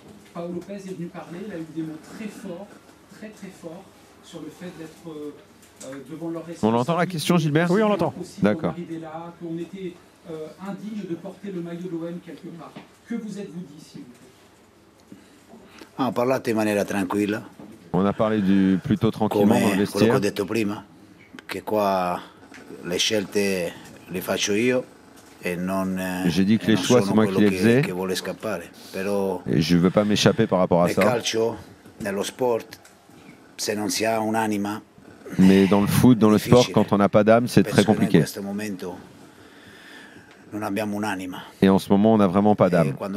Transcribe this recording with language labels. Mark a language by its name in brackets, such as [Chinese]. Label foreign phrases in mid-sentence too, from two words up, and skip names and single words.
[French] Paolo Lopez est venu parler, il a eu des mots très forts, très très forts, sur le fait d'être devant leur responsabilité. On entend la question, Gilbert? Oui, on l'entend. D'accord. Qu'on était indigne de porter le maillot de l'OM quelque part. Que vous êtes-vous dit, s'il vous plaît? [Italian] Ah, parlate in maniera tranquilla. [French] On a parlé plutôt tranquillement dans le vestiaire. [Italian] Quello che ho detto prima, che qua le scelte le faccio io. [French] J'ai dit que les choix, c'est moi qui les faisais. Et je ne veux pas m'échapper par rapport à ça. Mais dans le foot, dans le sport, quand on n'a pas d'âme, c'est très compliqué. Et en ce moment, on n'a vraiment pas d'âme.